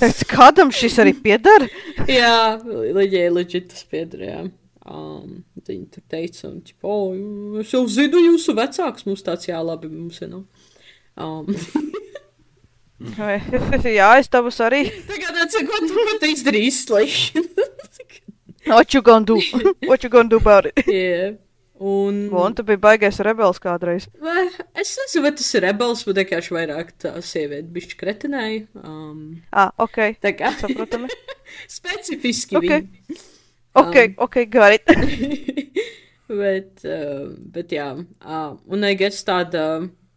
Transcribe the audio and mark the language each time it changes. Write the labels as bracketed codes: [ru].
[lv] Tāds kādam šis arī pieder? Jā, legit tas pieder, jā. Viņi tur teica, un es jau zinu jūsu vecāks, mums tāds labi, mums ir nav. Jā, es tavus arī. Tagad ko tu izdarīsi, [en] What you gonna do? What you gonna do about it? Yeah. [lv] Un tu biji baigais rebels kādreiz. Es nezinu, vai tas ir rebels, bet vienkārši vairāk tā sieviete bišķi kretinēja. Ok. Tā kā Saprotami. specifiski Ok. viņa. [en] Ok, got it. [lv] bet jā. Un [en] I guess [lv] tāda.